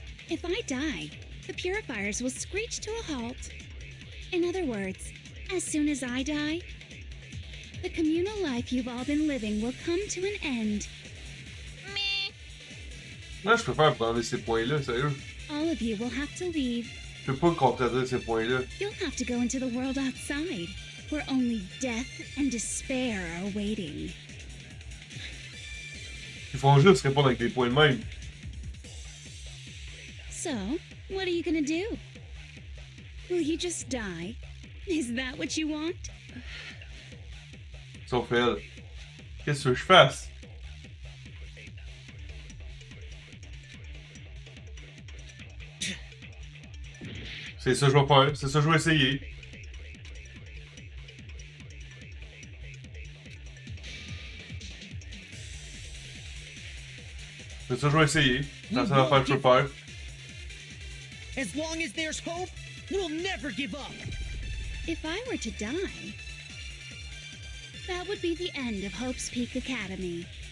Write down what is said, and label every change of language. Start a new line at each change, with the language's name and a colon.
English: If I die, the purifiers will screech to a halt. In other words, as soon as I die, the communal life you've all been living will come to an end. Meh.
French: Moi, je préfère prendre ces points-là, sérieux.
English: All of you will have to leave.
French: Je peux pas contredire ces points-là.
English: You'll have to go into the world outside, where only death and despair are waiting.
French: Ils font juste répondre avec des points de même.
English: So, what are you gonna do? Will you just die? Is that what you want?
French: Sauf elle. Qu'est-ce que je fasse? C'est ça que je vais faire. C'est ça que je vais essayer. C'est ça que je vais essayer. C'est la seule affaire que je peux faire.
English: As long as there's hope, we'll never give up! If I were to die, that would be the end of Hope's Peak Academy.